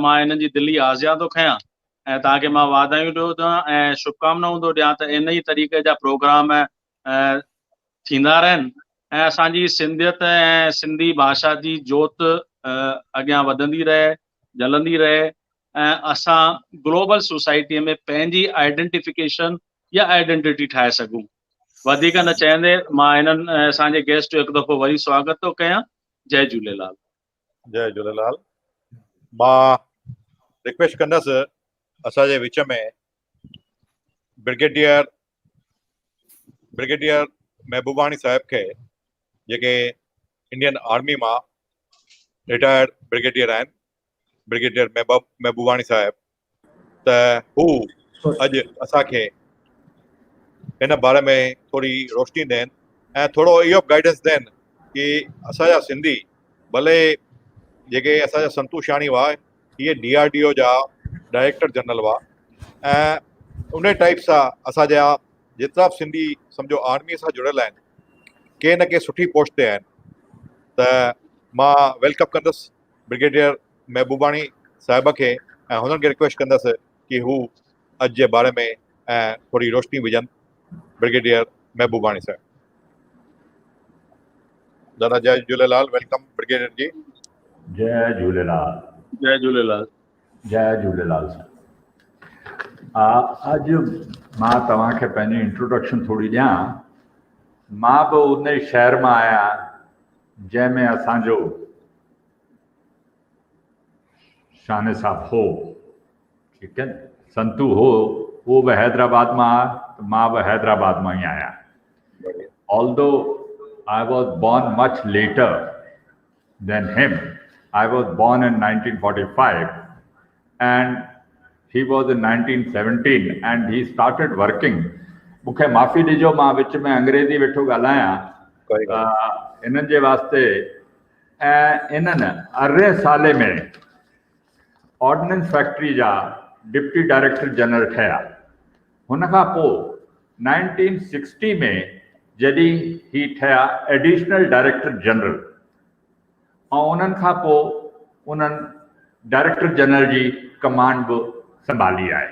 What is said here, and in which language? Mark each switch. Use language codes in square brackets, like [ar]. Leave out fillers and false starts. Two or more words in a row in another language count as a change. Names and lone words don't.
[sd] मां हिननि जी दिली हाज़िर थो खयां ऐं तव्हांखे मां वाधायूं ॾियां ऐं शुभकामनाऊं थो ॾियां त इन ई तरीक़े जा प्रोग्राम थींदा रहनि ऐं असांजी सिंधियत ऐं सिंधी भाषा जी जोत अॻियां वधंदी रहे, जलंदी रहे ऐं असां [en] global society [sd] में पंहिंजी आइडेंटिफिकेशन या आइडेंटिटी ठाहे सघूं। वधीक न चवंदे मां हिननि असांजे गेस्ट जो हिकु दफ़ो वरी स्वागत थो कयां। जय झूलेलाल। जय झूलेलाल। मां रिक्वेस्ट कंदसि असांजे विच में ब्रिगेडियर महबूबाणी साहिब खे, जेके [en] Indian Army [sd] मां रिटायर्ड ब्रिगेडियर आहिनि, ब्रिगेडियर महबूबाणी साहिब, त हू अॼु असांखे हिन बारे में थोरी रोशनी ॾियनि ऐं थोरो इहो गाइडेंस ॾियनि कि असांजा सिंधी, भले जेके असांजा संतू शाणी हुआ, इहे DRDO जा [en] director general [sd] हुआ ऐं उन टाइप सां असांजा जेतिरा बि सिंधी सम्झो आर्मीअ सां जुड़ियल आहिनि, के न के सुठी पोस्ट ते आहिनि। त मां वेलकम कंदुसि ब्रिगेडियर महबूबाणी साहिब खे ऐं हुननि खे रिक्वेस्ट कंदुसि कि हू अॼु जे बारे में थोरी रोशनी विझनि। ब्रिगेडियर महबूबाणी साहिब। दादा जय झूलेलाल। [en] welcome brigadier [sd] जी। जय झूलेलाल। जय झूलेलाल। जय झूलेलाल साईं। अॼु मां तव्हांखे पंहिंजी इंट्रोडक्शन थोरी ॾियां। मां बि उन शहर मां आहियां जंहिंमें असांजो शान साहब हो, ठीकु आहे, संतू हो, उहो बि हैदराबाद मां, मां बि हैदराबाद मां ई आहियां। [en] Although I was born much later than him, I was born in 1945 and he was in 1917 and he started working. [sd] मूंखे माफ़ी ॾिजो, मां विच में अंग्रेज़ी वेठो ॻाल्हायां इन्हनि जे वास्ते। ऐं इन्हनि 18 साले में [en] ordnance factory [sd] जा [en] deputy director general [sd] ठहिया। हुन खां पोइ 1960 में जॾहिं ही ठहिया [en] additional director general, [sd] ऐं उन्हनि खां पोइ उन्हनि [en] director general [sd] जी कमांड बि संभाली आहे।